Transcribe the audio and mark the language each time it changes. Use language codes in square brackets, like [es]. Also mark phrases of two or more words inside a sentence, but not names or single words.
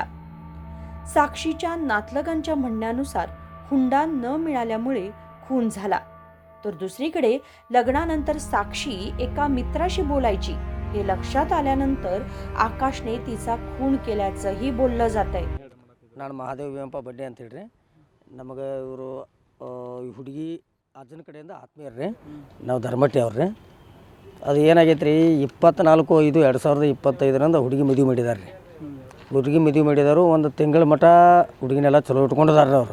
[mr] साक्षीच्या नातलगांच्या म्हणण्यानुसार हुंडा न मिळाल्यामुळे खून झाला. तर दुसरीकडे लग्नानंतर साक्षी एका मित्राशी बोलायची हे लक्षात आल्यानंतर आकाशने तिचा खून केल्याचंही बोललं जातंय. [kn] ನಾನು ಮಹಾದೇವ್ ವೇಂಪ ಬಡ್ಡೆ ಅಂತ ಹೇಳ್ರಿ. ನಮಗೆ ಇವರು ಹುಡುಗಿ ಅಜ್ಜನ ಕಡೆಯಿಂದ ಆತ್ಮೀಯರು ರೀ. ನಾವು ಧರ್ಮಟ್ಟಿ ಅವ್ರಿ. ಅದು ಏನಾಗೈತೆ ರೀ, 24/5/2025 ಹುಡುಗಿ ಮದುವೆ ಮಾಡಿದಾರೆ ರೀ. ಹುಡುಗಿ ಮದುವೆ ಮಾಡಿದಾರು. ಒಂದು ತಿಂಗಳ ಮಟ್ಟ ಹುಡುಗಿನೆಲ್ಲ ಚಲೋ ಇಟ್ಕೊಂಡಿದಾರೆ ಅವರು.